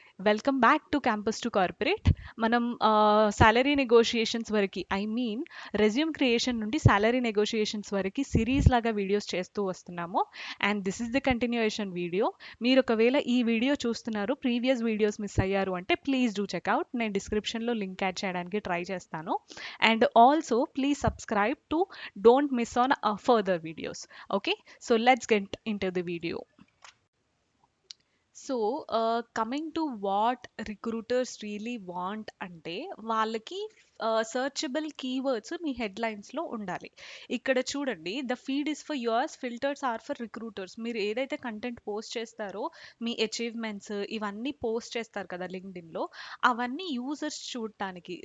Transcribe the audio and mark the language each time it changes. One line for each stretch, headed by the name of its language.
Telugu: Welcome back to campus to corporate. మనం salary negotiations వరకు, I mean resume creation నుండి salary negotiations వరకు series లాగా వీడియోస్ చేస్తూ వస్తున్నాము.
English: And this is the continuation video.
Telugu: మీరు ఒకవేళ ఈ వీడియో చూస్తున్నారు, ప్రీవియస్ వీడియోస్ మిస్ అయ్యారు అంటే ప్లీజ్ డూ చెక్అవుట్. నేను డిస్క్రిప్షన్లో లింక్ యాడ్ చేయడానికి ట్రై చేస్తాను.
English: And also please subscribe to don't miss on further videos. Okay, so let's get into the video. So coming to what recruiters really want
Telugu: అంటే వాళ్ళకి searchable keywords మీ హెడ్లైన్స్లో ఉండాలి. ఇక్కడ చూడండి,
English: The feed is for yours, filters are for recruiters.
Telugu: మీరు ఏదైతే content post చేస్తారో, మీ achievements ఇవన్నీ post చేస్తారు కదా లింక్డ్ఇన్లో, అవన్నీ యూజర్స్ చూడటానికి.